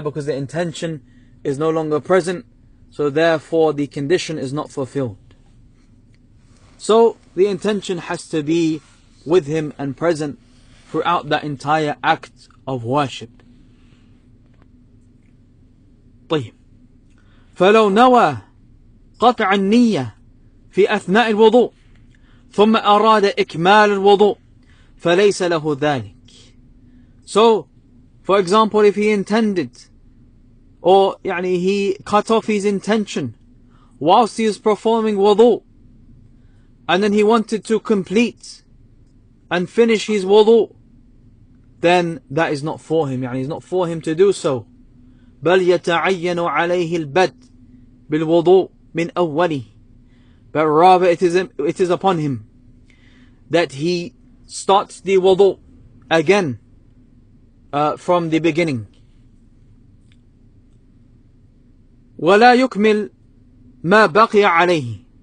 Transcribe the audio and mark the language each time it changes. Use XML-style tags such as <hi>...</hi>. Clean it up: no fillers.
<en>Because the intention is no longer present, so therefore the condition is not fulfilled. So the intention has to be with him and present throughout that entire act of worship.</en> <ar>طيب. فلو نوى قطع النية في أثناء الوضوء ثم أراد إكمال الوضوء فليس له ذلك.</ar> <en>So, for example, if he intended, or he cut off his intention whilst he is performing wudu, and then he wanted to complete and finish his wudu, then that is not for him. It's not for him to do so.</en> <ar>بل يتعين عليه البدء بالوضوء من أوله.</ar> <en>But rather it is upon him that he starts the wudu again from the beginning.</en> <ar>ولا يكمل ما بقي عليه.</ar>